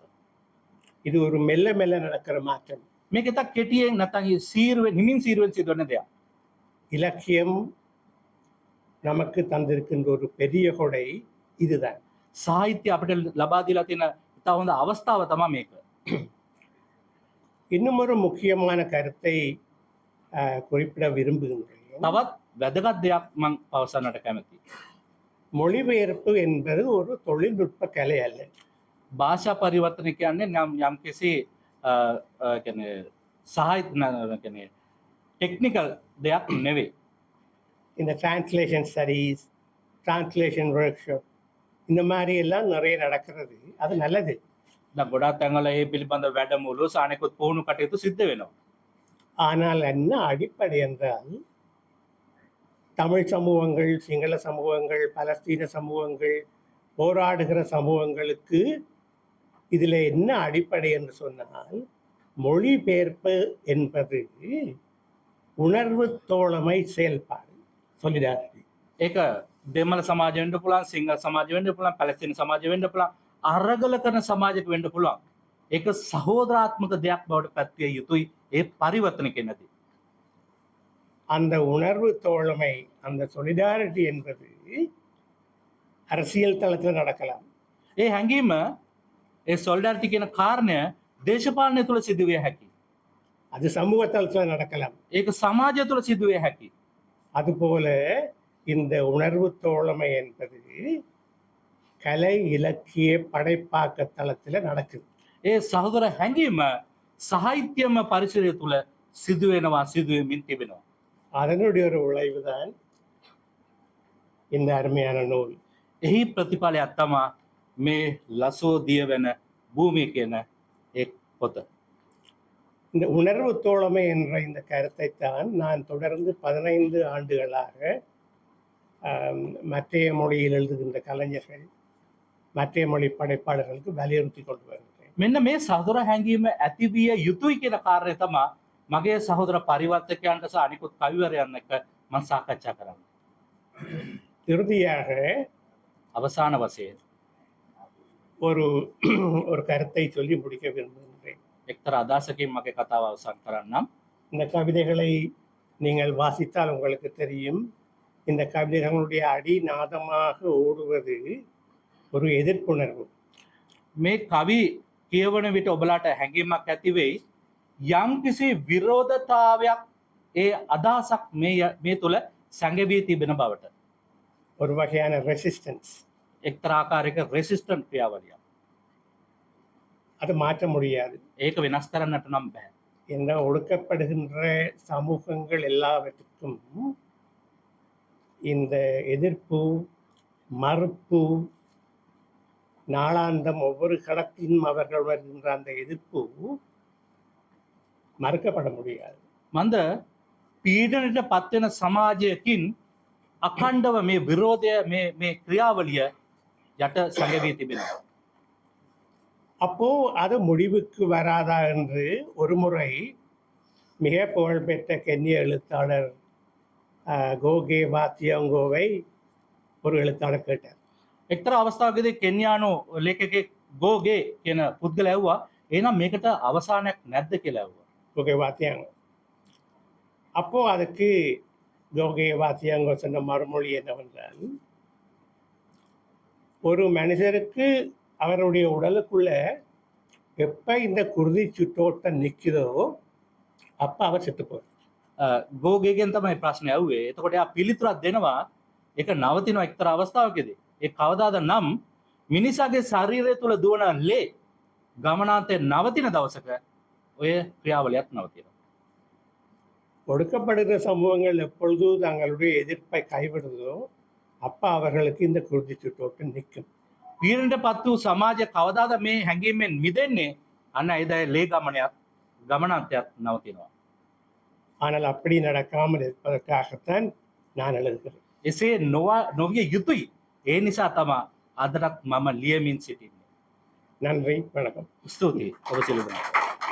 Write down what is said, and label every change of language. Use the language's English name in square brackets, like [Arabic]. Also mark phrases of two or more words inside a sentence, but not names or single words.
[Tamil] இது ஒரு மெல்ல மெல்ல நடக்கிற மாற்றம். [Sinhala] මේක තාක් කෙටියෙන් නැත්නම් හිමින් සීරුවෙන් සිදුවන දෙයක්. [Tamil] இலக்கியம் நமக்கு தந்திருக்கின்ற ஒரு பெரிய கொடை இதுதான். [Sinhala] සාහිත්‍ය අපිට ලබා දීලා තියෙන ඉතා හොඳ අවස්ථාව තමයි මේක. [Tamil] இன்னும் ஒரு முக்கியமான கருத்தை குறிப்பிட விரும்புகின்றேன். [Sinhala] තවත් වැදගත් දෙයක් මම පවසන්නට කැමතියි. [Tamil] மொழிபெயர்ப்பு என்பது ஒரு தொழில்நுட்ப கலை அல்ல. [Sinhala] භාෂා පරිවර්තන කියන්නේ යම්කිසි කියන්නේ කියන්නේ ටෙක්නිකල් දෙයක් නෙවෙයි. [Tamil] இந்த [English] translation studies, translation workshop, [Tamil] இந்த மாதிரி எல்லாம் நிறைய நடக்கிறது. அது நல்லது. [Sinhala] දැන් ගොඩාක් තැන්වල මේ පිළිබඳ වැඩමුළු සානෙකුත් පුහුණු කටයුතු සිද්ධ වෙනවා. [Tamil] ஆனால் என்ன அடிப்படை என்றால், தமிழ் சமூகங்கள், சிங்கள சமூகங்கள், பலஸ்தீன சமூகங்கள், போராடுகிற சமூகங்களுக்கு இதில் என்ன அடிப்படை என்று சொன்னால், மொழிபெயர்ப்பு என்பது உணர்வு தோழமை செயல்பாடு, solidarity. [Sinhala] ඒක දෙමළ සමාජ වෙන්න පුළුවන්, සිංහල සමාජ වෙන්න පුළුවන්, පැලස්තීන සමාජ වෙන්න පුළුවන්, අරගල කරන සමාජයක වෙන්න පුළුවන්. ඒක සහෝදරාත්මක දෙයක් බවට පත්විය යුතුයි ඒ පරිවර්තන කෙනදී. [Tamil] அந்த உணர்வு தோழமை, அந்த solidarity என்பது அரசியல் தளத்தில் நடக்கலாம். [Sinhala] ඒ හැඟීම, ඒ solidarity කියන කාරණය දේශපාලනය තුළ සිදුවිය හැකියි. [Tamil] அது சமூக தளத்தில் நடக்கலாம். [Sinhala] ඒක සමාජය තුළ සිදුවිය හැකියි. [Tamil] அதுபோல இந்த உணர்வு தோழமை என்பது கலை இலக்கிய படைப்பாக்க தளத்தில் நடக்குது. [Sinhala] ඒ සහෝදර හැඟීම සාහිත්‍යම පරිසරය තුළ සිදුවෙමින් තිබෙනවා. [Tamil] அதனுடைய ஒரு விளைவுதான் இந்த அருமையான நூல். [Sinhala] එහි ප්‍රතිඵලයක් තමා මේ ලසෝ දියවැන භූමිය කියන එක් පොත. [Tamil] இந்த உணர்வு தோழமை என்ற இந்த கருத்தை தான் நான் தொடர்ந்து 15 ஆண்டுகளாக மற்றைய மொழியில் எழுதுகின்ற கலைஞர்கள், மற்றைய மொழி படைப்பாளர்களுக்கு வலியுறுத்தி கொண்டு வருகிறேன். [Sinhala] මෙන්න මේ සහෝදර හැඟීම ඇතිවිය යුතුයි කියන කාරණය තමා මගේ සහෝදර පරිවර්තකයන්ට සහ අනිකුත් කවිවරයන් එක්ක මම සාකච්ඡා කරන්නේ. [Tamil] இறுதியாக [Sinhala] අවසාන වශයෙන් [Tamil] ஒரு ஒரு கருத்தை சொல்லி முடிக்க விரும்புகின்றேன். [Sinhala] එක්තරා අදහසකින් මගේ කතාව අවසන් කරන්නම්. [Tamil] இந்த கவிதைகளை நீங்கள் வாசித்தால் உங்களுக்கு தெரியும், இந்த கவிதைகளுடைய அடிநாதமாக ஓடுவது ஒரு எதிர்ப்புணர்வு. [Sinhala] මේ කවි කියවන විට ඔබලාට හැඟීමක් ඇති වෙයි යම් කිසි විරෝධතාවයක් ඒ අදහසක් මේ තුල සැඟවී තිබෙන බවට. [Tamil] ஒரு வகையான ரெசிஸ்டன்ஸ். [Sinhala] එක්තරා ආකාරයක රෙසිස්ටන්ට් ක්‍රියාවලියක්. [Tamil] அதை மாற்ற முடியாது. [Sinhala] ඒක වෙනස් කරන්නට නම් බෑ. [Tamil] என்ன ஒடுக்கப்படுகின்ற சமூகங்கள் எல்லாவற்றுக்கும் இந்த எதிர்ப்பு, மறுப்பு, நாளாந்தம் ஒவ்வொரு களத்திலும் அவர்கள் வருகின்ற அந்த எதிர்ப்பு மறுக்கப்பட முடியாது. [Sinhala] මන්ද පීඩනයට පත්වෙන සමාජයකින් අඛණ්ඩව මේ විරෝධය මේ ක්‍රියාවලිය යට සැඟවී තිබෙනවා. [Tamil] அப்போ அது முடிவுக்கு வராதா என்று ஒரு முறை மிக புகழ்பெற்ற கென்ய எழுத்தாளர் கோகே வாத்தியங்கோவை ஒரு எழுத்தாளர் கேட்டார். [Sinhala] එක්තරා අවස්ථාවකදී කෙන්යානු ලේඛකෙක් ගෝගේ කියන පුද්ගලයා ඇහුවා එහෙනම් මේකට අවසානයක් නැද්ද කියලා ඇහුවා. [Tamil] கோகே வாத்தியாங்கோ. அப்போ அதுக்கு கோகே வாத்தியாங்கோ சொன்ன மறுமொழி என்னவென்றால், ஒரு மனிதருக்கு அவருடைய உடலுக்குள்ள எப்ப இந்த குருதி சுற்றோட்டம் நிற்குதோ அப்ப அவர் செத்து போவார். [Sinhala] ගෝගේගෙන් තමයි ප්‍රශ්නේ ඇහුවේ. එතකොට එයා පිළිතුරක් දෙනවා ඒක නවතිනවා එක්තරා අවස්ථාවකදී. ඒ කවදාද නම් මිනිසාගේ ශරීරය තුල දුවන ලේ ගමනාන්තේ නවතින දවසක ඔය ක්‍රියාවලියත් නවතිනවා. [Tamil] ஒடுக்கப்படுகிற சமூகங்கள் எப்பொழுது தங்களுடைய எதிர்ப்பை கைவிடுதோ அப்ப அவர்களுக்கு இந்த குருதி சுற்றோட்டம் நிற்கும். [Sinhala] පීඩනයට පත් වූ සමාජය කවදාද මේ හැඟීමෙන් මිදෙන්නේ? අන්න එදා ලේ ගමනාන්තයක් නවතිනවා. [Tamil] ஆனால் அப்படி நடக்காமல் இருப்பதற்காகத்தான் நான் எழுதுகிறேன். [Sinhala] එසේ නොවිය යුතුයි. ඒ නිසා තමා අදටත් මම ලියමින් සිටින්නේ. [Tamil] நன்றி, வணக்கம். [Sinhala] ස්තුතියි ඔබ සියලු දෙනාට.